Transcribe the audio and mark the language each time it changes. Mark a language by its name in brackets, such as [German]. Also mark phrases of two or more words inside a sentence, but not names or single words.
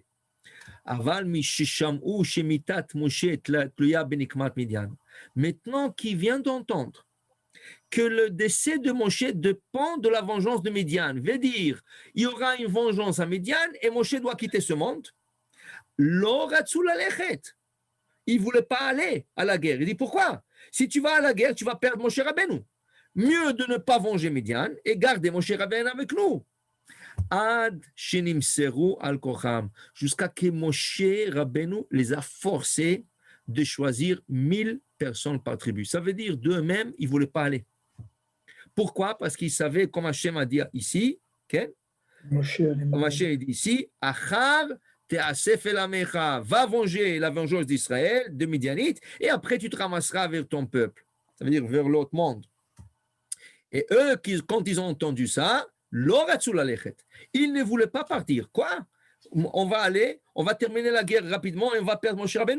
[French] Maintenant, qui vient d'entendre que le décès de Moshe dépend de la vengeance de Midian, veut dire il y aura une vengeance à Midian et Moshe doit quitter ce monde. Il ne voulait pas aller à la guerre. Il dit pourquoi? Si tu vas à la guerre, tu vas perdre Moshe Rabbeinu. Mieux de ne pas venger Midian et garder Moshe Rabbeinu avec nous. [Hebrew] עד שנמסרו על כרחם, [French] jusqu'à que Moshe Rabbeinu les a forcés de choisir 1000 personnes par tribu. Ça veut dire d'eux-mêmes, ils ne voulaient pas aller. Pourquoi? Parce qu'ils savaient, comme Hachem a dit ici, okay? Moshe dit ici, [Hebrew] אחר תאסף אל עמך, [French] va venger la vengeance d'Israël, de Midianite, et après tu te ramasseras vers ton peuple. Ça veut dire vers l'autre monde. Et eux, quand ils ont entendu ça, ils ne voulaient pas partir. Quoi? On va aller, on va terminer la guerre rapidement et on va perdre Moshe Rabbeinu.